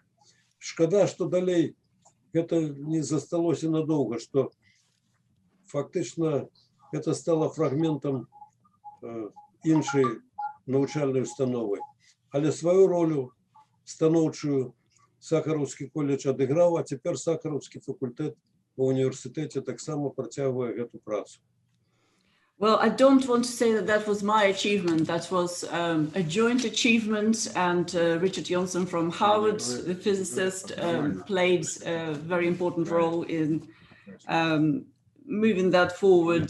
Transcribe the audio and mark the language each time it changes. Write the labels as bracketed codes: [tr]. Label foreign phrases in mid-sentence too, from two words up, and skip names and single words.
[be] Шкада, што далей гэта не засталося надоўга, што фактычна гэта стала фрагментам іншай навучальнай установы. Але сваю ролю станоўчую Сахаровскі колледж адыграў, а цяпер Сахаровскі факультэт ва універсітэце таксама працягвае гэту працу. [en] Well, I don't want to say that that was my achievement. That was a joint achievement, and Richard Johnson from Harvard, the physicist, played a very important role in moving that forward.